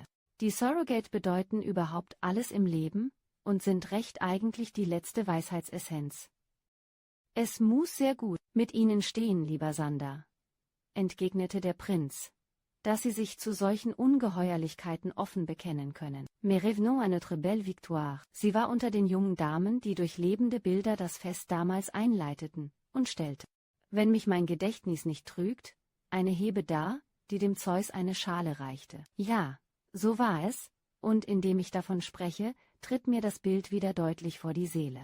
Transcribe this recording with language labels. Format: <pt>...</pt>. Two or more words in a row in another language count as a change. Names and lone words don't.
<de>Die Surrogate bedeuten überhaupt alles im Leben und sind recht eigentlich die letzte Weisheitsessenz. Es muss sehr gut mit Ihnen stehen, lieber Sander, entgegnete der Prinz, dass Sie sich zu solchen Ungeheuerlichkeiten offen bekennen können.</de> <fr>Mais revenons à notre belle victoire.</fr> <de>Sie war unter den jungen Damen, die durch lebende Bilder das Fest damals einleiteten, und stellte, wenn mich mein Gedächtnis nicht trügt, eine Hebe dar, die dem Zeus eine Schale reichte. Ja, so war es, und indem ich davon spreche, tritt mir das Bild wieder deutlich vor die Seele.</de>